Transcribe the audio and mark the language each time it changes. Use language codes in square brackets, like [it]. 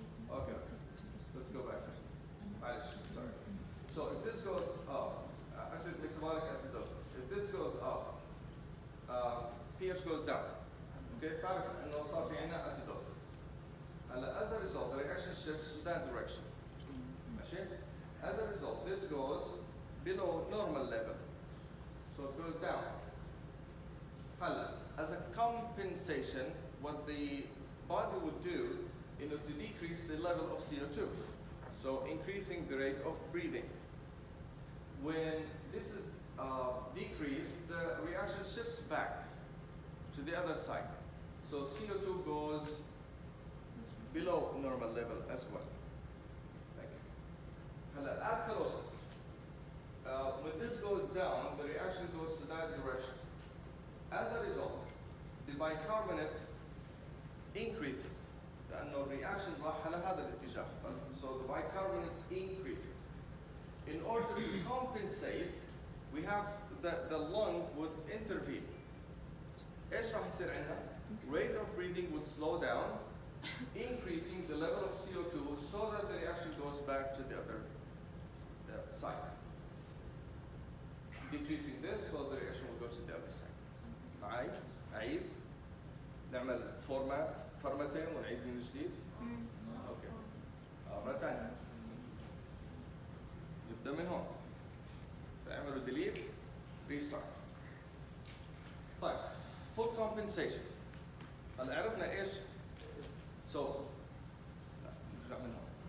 [en] Okay, let's go back. Sorry. So if this goes up, metabolic acidosis. If this goes up, pH goes down. Okay, [ar] فعرف انه صار في عندنا acidosis. [en] As a result, the reaction shifts to that direction. [ar] ماشي؟ [en] As a result, this goes below normal level. So it goes down. As a compensation, what the body would do to decrease the level of CO2. So increasing the rate of breathing. When this is decreased, the reaction shifts back to the other side. So CO2 goes below normal level as well. Thank you. Alkalosis. When this goes down, the reaction goes to that direction. As a result, the bicarbonate increases. [ar] لأنه الرياكشن راح على هذا الاتجاه. [en] So the bicarbonate increases. In order to compensate, we have the lung would intervene. [ar] ايش راح يصير عندنا؟ [en] Rate of breathing would slow down, increasing the level of CO2 so that the reaction goes back to the other side. Decreasing this so the reaction will go to the other side. [ar] عيد نعمل فورماتين ونعيد من جديد. اوكي. مرة ثانية نبدأ من هون، تعملوا [en] delete restart. [ar] طيب [en] full compensation. [ar] هلا عرفنا ايش لا نرجع من هون.